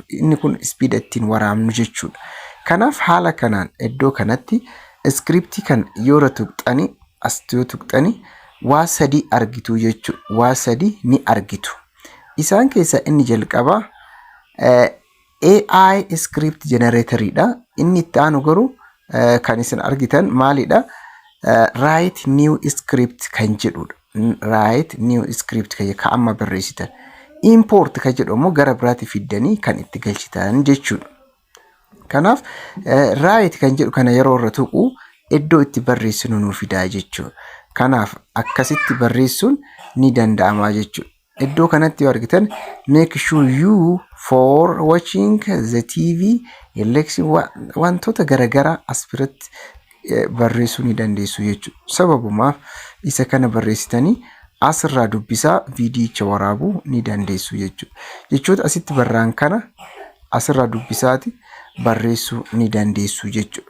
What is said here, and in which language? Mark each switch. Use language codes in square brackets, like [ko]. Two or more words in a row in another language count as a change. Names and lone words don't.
[om] Inni kun ispiida ittiin waraabnu jechuudha. Kanaaf haala kanaan iddoo kanatti iskiriptii kan yoo tuqxani as tuqxani waa sadii argitu jechuudha. Waa sadii ni argitu. Isaan keessaa inni jalqaba [en] AI script generator'idha. [om] Inni itti aanu garuu kan isin argitan maalidha? [en] Write new script [om] kan jedhudha. [en] Write new script [om] kan amma barreessitan. Import kan jedhu immoo gara biraatti fiddanii kan itti galchitan jechuudha. Kanaaf write kan jedhu kana yeroo irra tuqu iddoo itti barreessinu nuuf fidaa jechuudha. Kanaaf akkasitti barreessuun ni danda'ama jechuudha. Iddoo kanatti yoo argitan [en] make sure you for watching the TV election [om] wantoota garagaraa as biratti barreessuu ni dandeessu jechuudha. Sababumaaf isa kana barreessitanii asirraa dubbisaa viidiyicha waraabuu ni dandeessu jechuudha. Jechoota asitti barraan kana asirraa dubbisaati barreessuu ni dandeessu jechuudha.